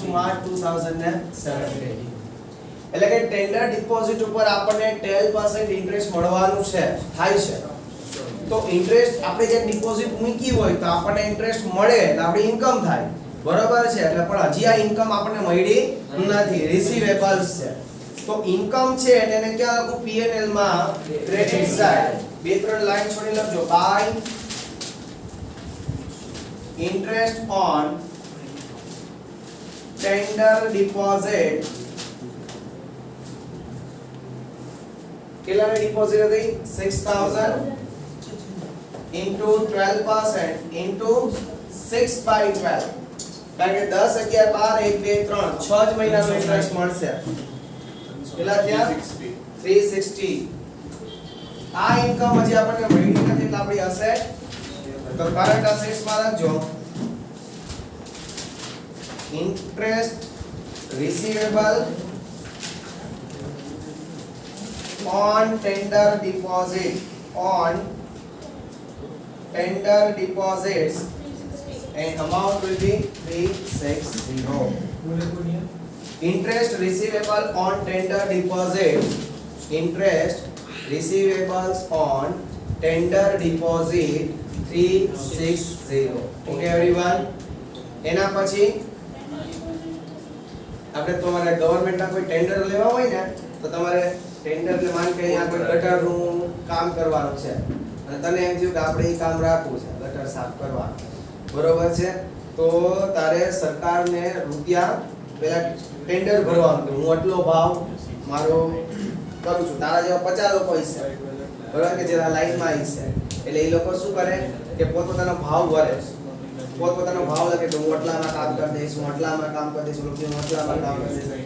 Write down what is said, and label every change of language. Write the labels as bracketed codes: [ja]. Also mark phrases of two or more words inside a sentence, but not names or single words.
[gu] માર્ચ 2007 એટલે કે [en] tender deposit [gu] ઉપર આપણને 12% ઇન્ટરેસ્ટ મળવાનું છે થાય છે તો ઇન્ટરેસ્ટ આપણે જે ડિપોઝિટ મૂકી હોય તો આપણને ઇન્ટરેસ્ટ મળે એટલે આપણી ઇન્કમ થાય બરોબર છે એટલે પણ હજી આ ઇન્કમ આપણને મળી નથી રિસીવેબલ્સ છે તો ઇન્કમ છે એટલે એને ક્યાં લખું P&L માં [en] credit side [gu] બે ત્રણ લાઈન છોડી લખજો [en] by interest on tender deposit [gu] કેટલાની ડિપોઝિટ હતી 6000 into 12% into 6/12 કારણ કે 10 11 12 1 2 3 6 જ મહિનાનો ઇન્ટરેસ્ટ મળશે કેટલા થયા 360 આ ઇન્કમ હજી આપણને મળી નથી એટલે આપણી અસેટ તો [en] current assets [gu] માં લખજો [en] interest receivable on tender deposits and amount will be 360 interest receivable on tender deposit interest receivables on tender deposit [gu] 360 [en] okay everyone [gu] એના પછી આપણે તમારે ગવર્નમેન્ટના કોઈ ટેન્ડર લેવા હોય ને તો તમારે ટેન્ડર એટલે માન કે અહીંયા કોઈ ગટરનું કામ કરવાનું છે અને તને એમ થયું કે આપણે એ કામ રાખવું છે, ગટર સાફ કરવાનું, બરોબર છે, તો તારે સરકારને રૂપિયા પેલા ટેન્ડર ભરવાનું કે હું આટલો ભાવ મારો કરું છું, તારા જેવા 50 લોકો હશે બરોબર કે જે લાઈનમાં હશે, એટલે એ લોકો શું કરે કે પોતપોતાનો ભાવ ભરે, પોતપોતાનો ભાવ લખે કે હું આટલામાં કામ કરી દઈશ, હું આટલામાં કામ કરી દઈશ, હું આટલામાં કામ કરી દઈશ.